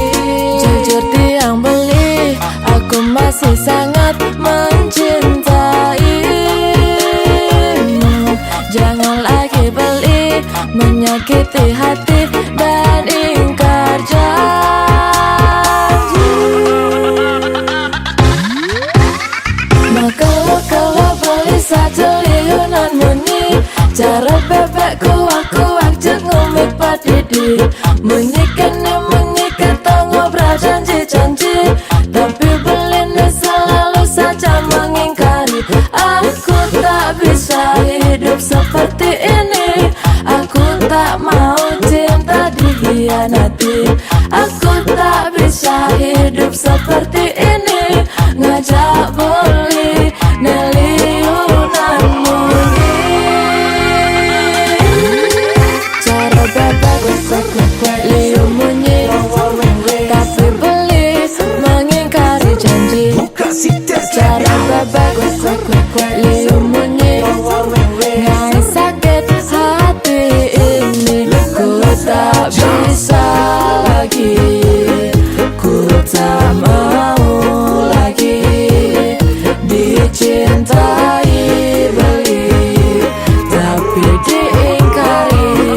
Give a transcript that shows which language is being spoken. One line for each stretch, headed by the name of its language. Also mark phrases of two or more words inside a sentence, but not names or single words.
Indonesian: Jujur
Balinese: tiang beli,
Indonesian: aku masih sangat mencintaimu. Jangan lagi beli, menyakiti hati dan ingkar janji. Maka kalau
Balinese: beli satu liunan munyi, cara bebek kuak-kuak jeng ngumit padidi. Munyikan tong
Indonesian: ngobrol janji-janji, tapi beli selalu saja mengingkari. Aku tak bisa hidup seperti ini. Aku tak mau cinta dikhianati. Aku tak bisa hidup seperti ini.
Balinese: Ngajak beli neliunan munyi. Cara bebek, liu munyi,
Indonesian: tapi beli mengingkari janji.
Balinese: Cara bebek, liu munyi, ngai
Indonesian: sakit hati ini. Ku tak bisa lagi, ku tak mau lagi dicintai beli, tapi diingkari.